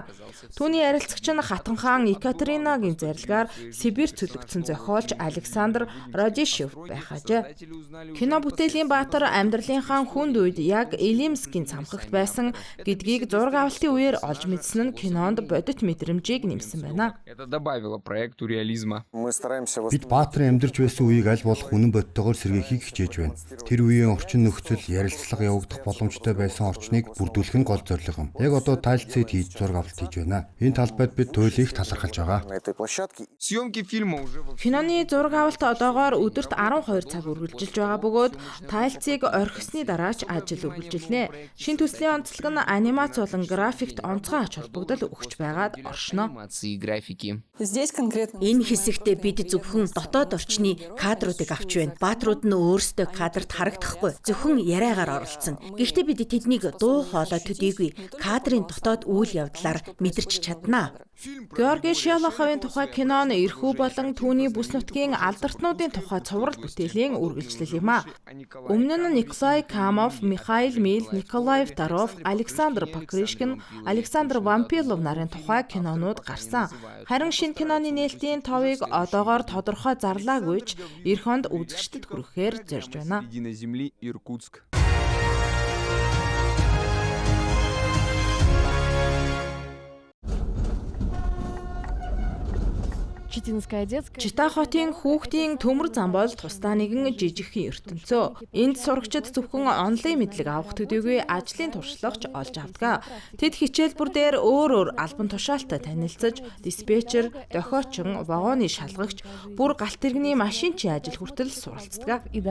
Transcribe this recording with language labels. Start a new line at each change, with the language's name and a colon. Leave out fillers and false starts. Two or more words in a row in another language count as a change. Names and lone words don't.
Mongolian: Түүний ярилцагч нь Хатан хаан Екатеринагийн зарилгаар Сибирь төлөгдсөн зохиолч Александр Радишев байх ажээ. Кино бүтээлийн баатар амьдралынхаа хүнд үед яг Илимскийн цамхагт байсан гэдгийг зураг авалтын үеэр олж мэдсэн нь кинонд бодит мэдрэмжийг нэмсэн байна.
Russian: Это добавило проекту реализма.
Mongolian: Бид баатрын амьдарч байсан үеийг аль болох үнэн бодтойгоор сэргээхийг хичээж байна. Тэр үеийн орчин нөхцөл ярилцлага явагдах боломжтой байсан орчныг бүрдүүлэх нь гол зорилго юм. Яг одоо тайлцээд хийж зураг авалт хийж байна. Энэ талбайд бид туйлыг талархалж байгаа.
Russian: Съемки фильма уже
Mongolian: Киноны зураг авалт одоогоор өдөрт 12 цаг үргэлжилж байгаа бөгөөд тайлцыг орхисны дараач ажил үргэлжилнэ. Шин төслийн онцлог нь анимац болон графикт онцгой ач холбогдол өгч байгаад оршно.
Russian: анимации, графики.
Mongolian: Энэ хэсэгтээ бид зөвхөн дотоод орчны кадруудыг авч байна. Баатрууд нь өөрсдөө кадрт харагдахгүй. Зөвхөн яриагаар оролцсон. Гэхдээ бид тэднийг дуу хоолой төдийгүй кадрын дотоод үйл явдлаар мэдэрч чаднаа. Георгий Шолоховын тухай кино нь эрхүү болон түүний бүс нутгийн алдартнуудын тухай цуврал бүтээлийн үргэлжлэл юм а. Өмнө нь Николай Камов, Михаил Мил, Николай Второв, Александр Покрышкин, Александр Вампилов нарын тухай кинонууд гарсан. Харин шинэ киноны нээлтийн товыг одоогоор тодорхой зарлаагүй ч эх онд үзэгчдэд хүрэхээр зорж байна.
Russian: Середина земли, Иркутск.
Mongolian: Чита хотын хүүхдийн төмөр зам бол тусдаа нэгэн жижигхэн ертөнцөө. Энд сурагчид зөвхөн онлайн мэдлэг авах төдийгүй ажлын туршлагач олж авдаг. Тэд хичээлбэр дээр өөр албан тушаалтай танилцаж, диспетчер, дохиочин, вагоны шалгагч, бүр галт тэрэгний машинчийн ажил хүртэл суралцдаг.